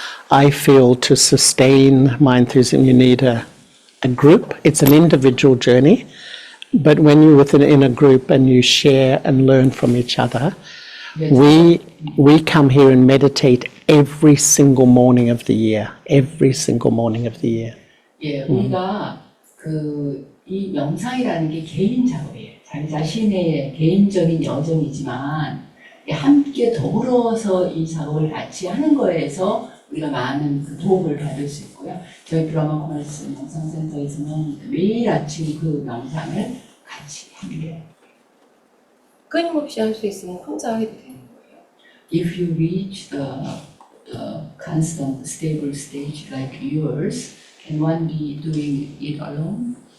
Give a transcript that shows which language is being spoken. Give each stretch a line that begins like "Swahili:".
English: I feel to sustain my enthusiasm, you need a group. It's an individual journey, but when you're in a group and you share and learn from each other, we come here and meditate every single morning of the year. Every single morning of the year.
Korean: 예, 우리가 이 명상이라는 게 개인 작업이에요. 자기 자신의 개인적인 여정이지만 함께 더불어서 이 작업을 같이 하는 거에서 우리가 많은 도움을 받을 수 있고요. 저희 브라마 코머스 명상센터에서는 매일 아침 그 명상을 같이 합니다. 끊임없이 할 수 있으면 혼자 하게 되는 거예요.
English: If you reach the constant, stable stage like yours, can one be doing it alone?